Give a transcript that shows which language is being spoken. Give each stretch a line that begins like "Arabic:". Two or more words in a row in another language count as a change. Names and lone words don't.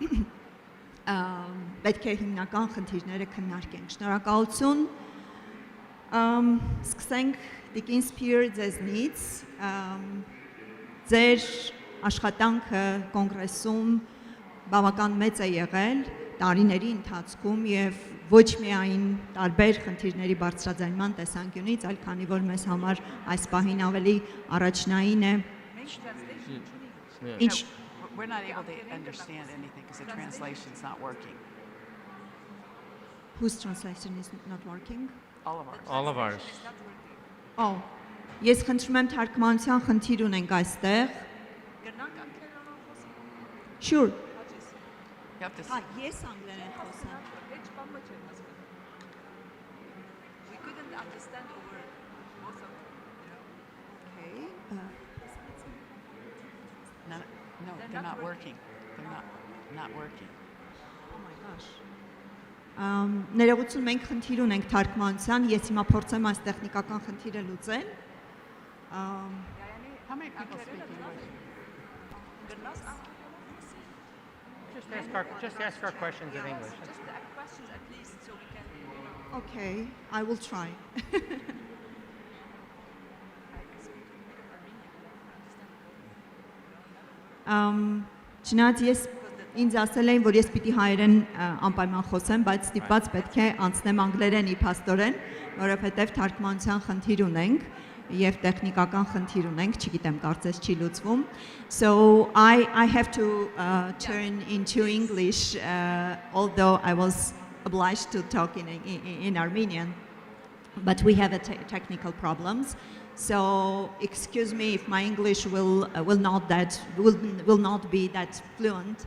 Armenian: պետք է հիմնական խնդիրները քննարկենք։ Շնորհակալություն։ Սկսենք Տիկին Speier ձեզնից։ Ձեր աշխատանքը կոնգրեսում բավական մեծ է եղել տարիների ընթացքում եւ ոչ միայն տարբեր խնդիրների բարձրաձայնման տեսանկյունից, այլ քանի որ մեզ համար այս պահին ավելի առաջնային է։
English: We're not able to understand anything because the translation's not working. Whose translation is not working? All of ours. All of ours.
Armenian: Oh, ես խնդրում եմ թարգմանության խնդիր ունենք այստեղ։ Sure.
English: You have to.
Armenian: Ես անգլերեն խոսեմ։
English: We couldn't understand over both of them. Okay. No, they're not working. They're not working. Oh my gosh.
Armenian: Ներողություն, մենք խնդիր ունենք թարգմանության, ես հիմա փորձեմ այս տեխնիկական խնդիրը լուծել։
English: How many people speak English? Just ask our questions in English. Just questions at least so we can. Okay, I will try.
Armenian: Չնայած ես ինձ ասել էին, որ ես պիտի հայերեն անպայման խոսեմ, բայց ստիպված պետք է անցնեմ անգլերենի փաստորեն, որովհետև թարգմանության խնդիր ունենք եւ տեխնիկական խնդիր ունենք, չգիտեմ, կարծես չի լուծվում.
English: So I have to turn into English although I was obliged to talk in Armenian, but we have technical problems. So excuse me if my English will not be that fluent.